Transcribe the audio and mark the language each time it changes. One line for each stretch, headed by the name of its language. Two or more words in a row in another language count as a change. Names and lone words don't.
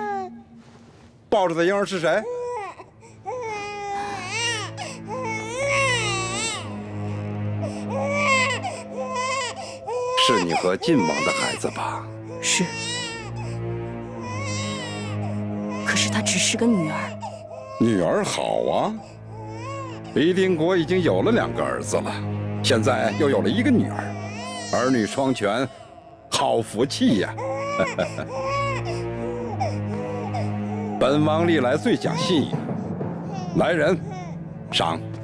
Chinese: 抱着的嬰兒是誰？是你和晋王的孩子吧？是。可是她只是個女兒。女兒好啊！李定國已經有了2個兒子了，現在又有了1個女兒，兒女雙全，好福氣呀！本王歷來最講信義，來人，賞。